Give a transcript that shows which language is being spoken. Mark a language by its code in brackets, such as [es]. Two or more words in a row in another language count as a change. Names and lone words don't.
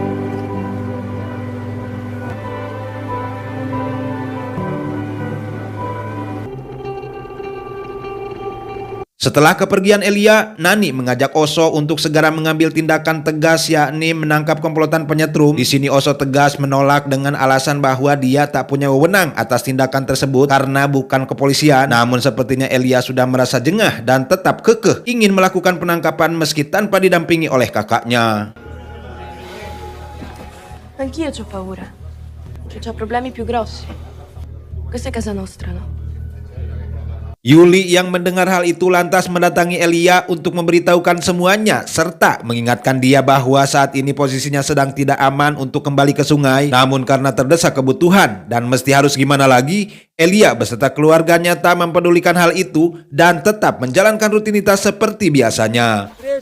[id] Setelah kepergian Elia, Nani mengajak Oso untuk segera mengambil tindakan tegas, yakni menangkap komplotan penyetrum. Di sini Oso tegas menolak dengan alasan bahwa dia tak punya wewenang atas tindakan tersebut karena bukan kepolisian. Namun sepertinya Elia sudah merasa jengah dan tetap kekeh ingin melakukan penangkapan meski tanpa didampingi oleh kakaknya. [it] Anch'io c'ho paura. Che c'ho problemi più grossi. Questa è casa nostra, no? [id] Yuli yang mendengar hal itu lantas mendatangi Elia untuk memberitahukan semuanya serta mengingatkan dia bahwa saat ini posisinya sedang tidak aman untuk kembali ke sungai. Namun karena terdesak kebutuhan dan mesti harus gimana lagi, Elia beserta keluarganya tak mempedulikan hal itu dan tetap menjalankan rutinitas seperti biasanya.